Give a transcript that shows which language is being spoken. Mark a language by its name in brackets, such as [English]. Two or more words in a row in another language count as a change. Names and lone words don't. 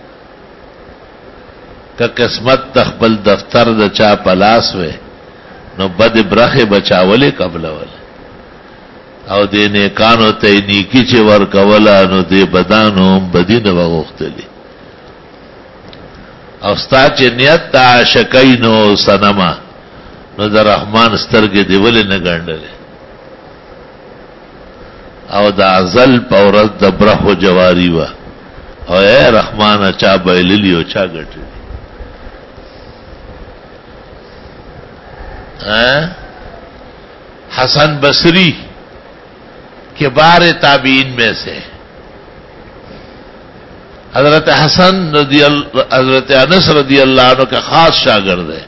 [Pashto] که قسمت د خپل دفتر د چا پلاس وې نو بد برخه بچاولې قبلول، او دې نیکانو ته نیکی چې ورکوله نو دې بدانو بدی نه وغوښتلې، او ستا چې نیت د عاشقینو صنمه نو د رحمان سترګې دې ولې نه ګنډلې، او د ازل په ورځ د برخو جواری وه، او اے رحمان چا بایللی او چا ګټلې۔ [Urdu] حسن بصری کبار تابعین میں سے، حضرت حسن حضرت انس [Arabic] رضی اللہ عنہ [Urdu] کے خاص شاگرد ہے۔